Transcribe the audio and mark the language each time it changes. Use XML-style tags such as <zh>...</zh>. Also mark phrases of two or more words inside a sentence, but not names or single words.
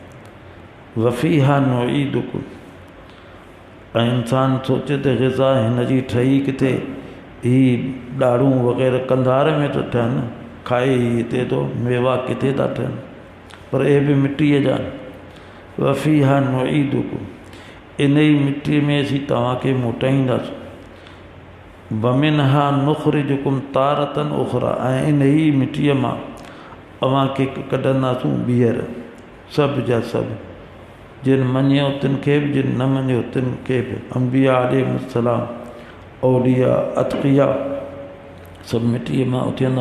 <ar>وفيها نعيدكم,</ar> <sd>ऐं इंसानु सोचे त ग़िज़ा हिन जी ठही किथे, ही ॾाढ़ूं वग़ैरह कंधार में थो ठहनि, खाए हिते थो, मेवा किथे था ठहनि, पर इहे बि मिट्टीअ जा आहिनि।</sd> <ar>وفيها نعيدكم,</ar> <sd>इन ई मिट्टीअ में असीं तव्हांखे मोटाईंदासीं।</sd> <ar>ومنها نخرجكم تارة أخرى,</ar> <sd>ऐं इन ई मिट्टीअ मां तव्हांखे कढंदासूं ॿीहर, सभु जा सभु, जिन मञियो तिन खे बि, जिन न मञियो तिन खे बि। अंबिया अलैहिस्सलाम, औलिया, अतक़िया, सभु मिट्टीअ मां उथंदा।</sd>